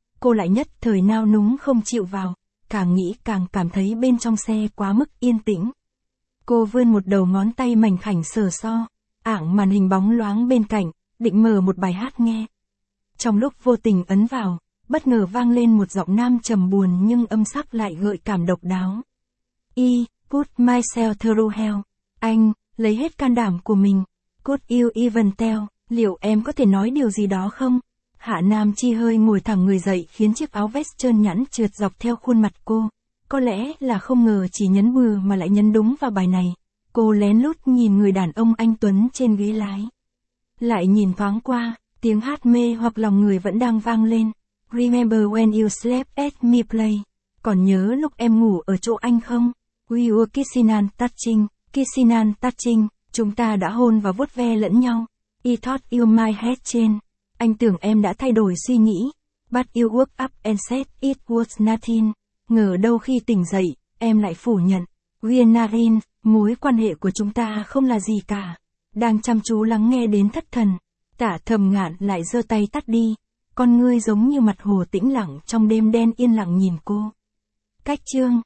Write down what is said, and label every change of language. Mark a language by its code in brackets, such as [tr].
[vi] Cô lại nhất thời nao núng không chịu vào, càng nghĩ càng cảm thấy bên trong xe quá mức yên tĩnh. Cô vươn một đầu ngón tay mảnh khảnh sờ so, ảng màn hình bóng loáng bên cạnh, định mở một bài hát nghe. Trong lúc vô tình ấn vào, bất ngờ vang lên một giọng nam trầm buồn nhưng âm sắc lại gợi cảm độc đáo. [en] I put myself through hell. [vi] Anh, lấy hết can đảm của mình. [en] Could you even tell, [vi] liệu em có thể nói điều gì đó không? Hạ Nam Chi hơi ngồi thẳng người dậy khiến chiếc áo vest trơn nhẵn trượt dọc theo khuôn mặt cô. Có lẽ là không ngờ chỉ nhấn bừa mà lại nhấn đúng vào bài này. Cô lén lút nhìn người đàn ông anh tuấn trên ghế lái. Lại nhìn thoáng qua, tiếng hát mê hoặc lòng người vẫn đang vang lên. [en] Remember when you slept at me play? [vi] Còn nhớ lúc em ngủ ở chỗ anh không? [en] We were kissing and touching, [vi] chúng ta đã hôn và vuốt ve lẫn nhau. [en] I thought you might have changed. [vi] Anh tưởng em đã thay đổi suy nghĩ. [en] But you woke up and said it was nothing. [vi] Ngờ đâu khi tỉnh dậy, em lại phủ nhận. [en] We're nothing, [vi] mối quan hệ của chúng ta không là gì cả. Đang chăm chú lắng nghe đến thất thần, Tạ Thầm Ngạn lại giơ tay tắt đi. Con ngươi giống như mặt hồ tĩnh lặng trong đêm đen yên lặng nhìn cô. Cách chương.